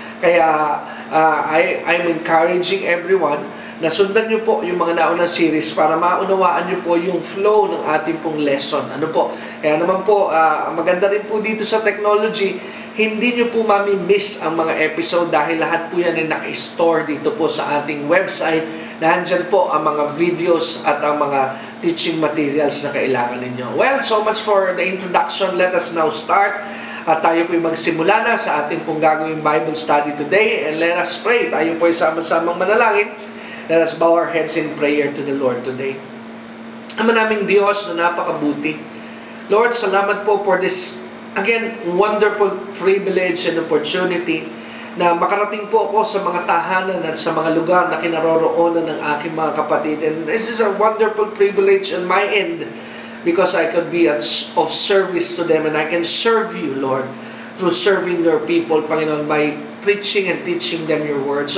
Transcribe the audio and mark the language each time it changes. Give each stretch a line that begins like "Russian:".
Filipino: Kaya
English: I'm encouraging everyone
Filipino: na sundan nyo po yung mga naunang series para maunawaan nyo po yung flow ng ating pong lesson. Kaya naman po, maganda rin po dito sa technology, hindi nyo po mami-miss ang mga episode dahil lahat po yan ay naka-store dito po sa ating website. Nandyan po ang mga videos at ang mga teaching materials na kailangan ninyo.
English: Well, so much for the introduction. Let us now start.
Filipino: At tayo po'y magsimula na sa ating pong gagawing
English: Bible study today. And let us pray.
Filipino: Tayo po'y sama-samang manalangin.
English: Let us bow our heads in prayer to the Lord today.
Filipino: Ama naming Diyos na napakabuti. Lord, salamat po
English: for this, again, wonderful privilege and opportunity
Filipino: na makarating po ako sa mga tahanan at sa mga lugar na kinaroroonan ng aking mga kapatid.
English: And this is a wonderful privilege on my end because I could be of service to them and I can serve you, Lord, through serving your people, Panginoon, by preaching and teaching them your word.